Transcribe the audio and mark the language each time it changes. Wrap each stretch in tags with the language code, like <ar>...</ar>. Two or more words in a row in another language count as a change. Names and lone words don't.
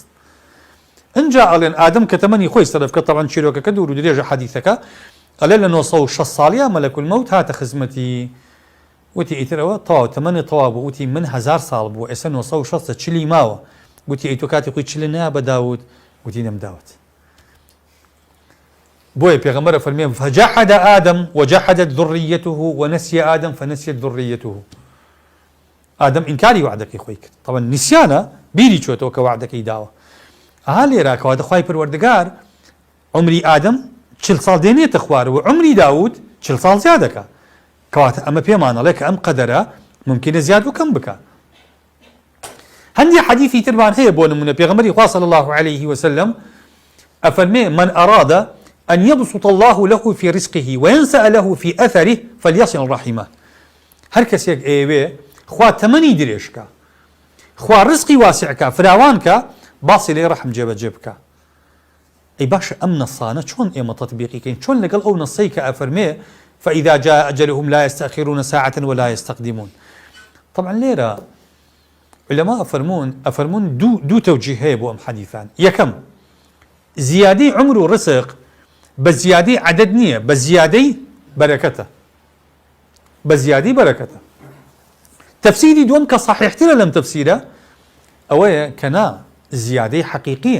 <ckb>انجا ئەڵێن ئادەم کە تەمەنی خۆی سەرفکە تەڵەن چیرۆکەکە دوور و درێژە حەدیثەکە ئەڵێ لە 960 ساڵیا</ckb> <ar>مەلەک المەوت</ar> <ckb>هاتە خزمەتی، وتی ئیترەوە تەواو تەمەنی تەواو بوو، وتی من 1000 ساڵ بوو ئێستا 960 40 ماوە. وتی ئەی تۆ کاتی خۆی 40 نیا بە داود؟ وتی نەمداوت. بۆیە پێغەمبەر فەرمێ</ckb> <ar>فجحد آدم وجحدت ذريته ونسي آدم فنسيت ذريته.</ar> <ckb>آدم ئینکاری وعدەکەی خۆی کرد. طبعا نسیانە بیری چۆتەوە کە وعدەکەی داوە. لێرا کەواتە خوای پەروەردگار عمری ئادەم 40 ساڵ دێنێتە خوارەوە، عمری داود 40 ساڵ زیاد دەکا. کەواتە ئەمە پێمانەڵێ کە ئەم قەدەرە ممکنە زیاد و کەم بکە. هەندێک حەدیثی ترمان هەیە بۆ نمونە پێغەمبەری خوا</ckb> <ar>صلی الله عليه وسلم ئەفەرمێ من أراد أن يبسط الله له في رزقه وينسأ له في أثره فليصل رحمه.</ar> <ckb>هەر کەسێک ئێوێ خوا تەمەنی درێژکە، خوا ڕزقی واسعکە، فراوانکە، باسی لێ ڕەحم جێبەجێ بکە. ئەی باشە ئەم نەسانە چۆن ئێمە تەطبیقیکەین؟ چۆن لەگەڵ ئەو نەسەی کە ئەفەرمێ</ckb> <ar>فإذا جاء أجلهم لا يستأخرون ساعة ولا يستقدمون.</ar> <ckb>طبعا لێرە علەما ئەفەرمون دوو تەوجیه هەیە بۆ ئەم حەدیثان. یەکەم زیادەی عمر و ڕزق بە زیادەی عەدەد نییە، بە زیادەی بەرەکەتە، بە زیادەی بەرەکەتە. تەفسیری دووەم کە صحیحترە لەم تەفسیرە ئەوەیە کە نا زیادەی حەقیقیە.</ckb>